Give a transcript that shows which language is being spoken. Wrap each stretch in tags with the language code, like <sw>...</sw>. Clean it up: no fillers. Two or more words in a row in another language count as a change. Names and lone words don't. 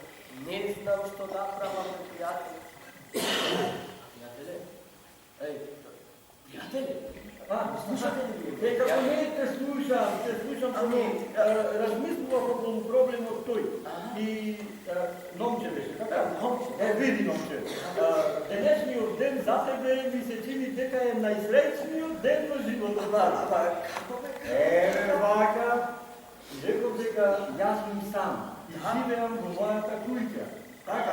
<mk>Не знам што да правам, пријателе. Пријателе, слушате ли? Како не те слушам, размислила о проблему тој. И Номче беше, така? Види Номче. Денешниот ден за тебе ми се чини дека е најсреќниот ден во животот. Вака, реков дека јас сум сам и живеам во мојата куќа. Така?</mk>